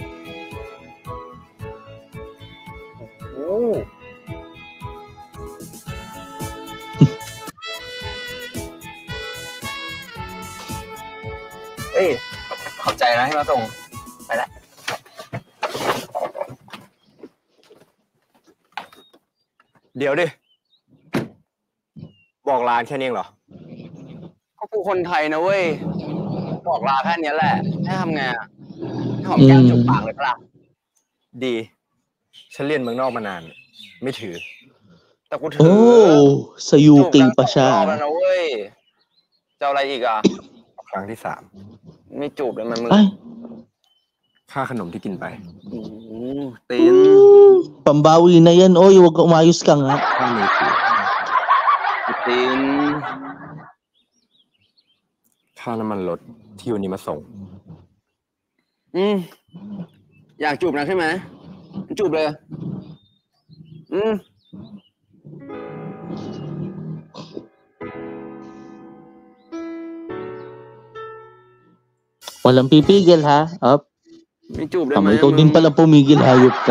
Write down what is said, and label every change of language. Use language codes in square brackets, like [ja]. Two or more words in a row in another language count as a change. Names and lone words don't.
[th] โอ้เอ้ยขอบใจนะที่มาส่งไปแล้วเดี๋ยวดิ บอกลาแค่นี้เหรอก็กูคนไทยนะเว้ยบอกลาแค่นี้แหละให้ทำไงอ่ะหอมแก้มจุกปากเลยปะล่ะดีฉันเรียนเมืองนอกมานานไม่ถือแต่กูถือ [tl] sa UK pa siya [th] จูบแล้วนะเว้ยจะอะไรอีกอ่ะครั้งที่3ไม่จูบเลยมันมึงค่าขนมที่กินไปติน [tl] Pambawi na yan. Oy, wag ka umayos ka nga. [th] ค่ามือถือตินค่าน้ำมันรถที่วันนี้มาส่งอยากจูบนะใช่ไหมจูบเลย [tl] Walang pipigil ha. Up. May tube naman. Ikaw din pala pumigil, hayop ka.